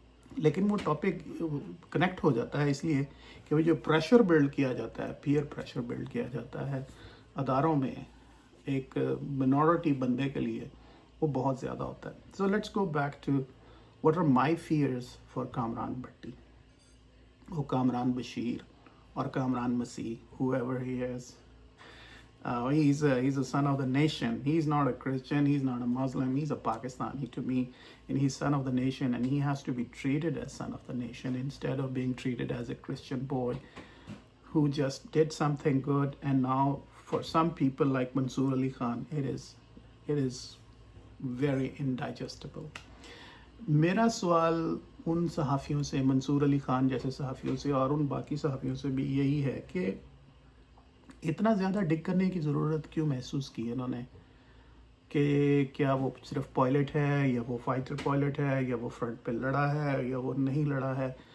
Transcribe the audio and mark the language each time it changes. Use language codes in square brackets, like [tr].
[ur] لیکن وہ topic connect ہو جاتا ہے اس لیے کہ وہ جو پریشر بلڈ کیا جاتا ہے, پیئر پریشر بلڈ کیا جاتا ہے اداروں میں ایک منورٹی بندے کے لیے, وہ بہت زیادہ ہوتا ہے. [en] So let's go back to what are my fears for Kamran Bhatti, وہ کامران بشیر اور Kamran Masih, whoever he is. He's a son of the nation. He's not a Christian. He's not a Muslim. He's a Pakistani to me, and he's son of the nation, and he has to be treated as son of the nation instead of being treated as a Christian boy who just did something good. And now, for some people like Mansoor Ali Khan, it is very indigestible. [ur] میرا سوال ان صحافیوں سے, منصور علی خان جیسے صحافیوں سے اور ان باقی صحافیوں سے بھی یہی ہے کہ اتنا زیادہ ڈگ کرنے کی ضرورت کیوں محسوس کی انہوں نے, کہ کیا وہ صرف پائلٹ ہے, یا وہ فائٹر پائلٹ ہے, یا وہ فرنٹ پہ لڑا ہے, یا وہ نہیں لڑا ہے.